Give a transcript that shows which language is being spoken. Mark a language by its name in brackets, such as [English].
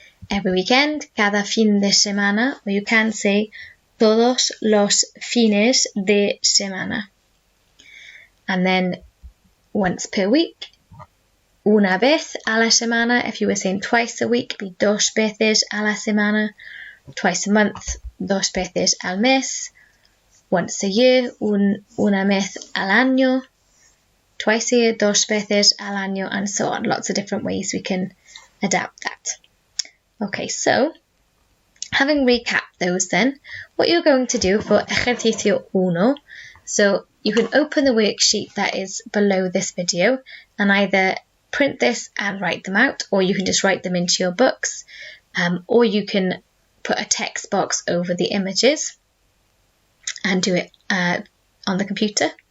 [English] Every weekend, [Spanish] cada fin de semana, [English] or you can say [Spanish] todos los fines de semana. [English] And then once per week, [Spanish] una vez a la semana. [English] If you were saying twice a week, it'd be [Spanish] dos veces a la semana. [English] Twice a month, [Spanish] dos veces al mes. [English] Once a year, [Spanish] una vez al año. [English] Twice a year, [Spanish] dos veces al año, [English] and so on. Lots of different ways we can adapt that. Okay, so having recapped those then, what you're going to do for ejercicio uno, so you can open the worksheet that is below this video and either print this and write them out, or you can just write them into your books, or you can put a text box over the images and do it on the computer.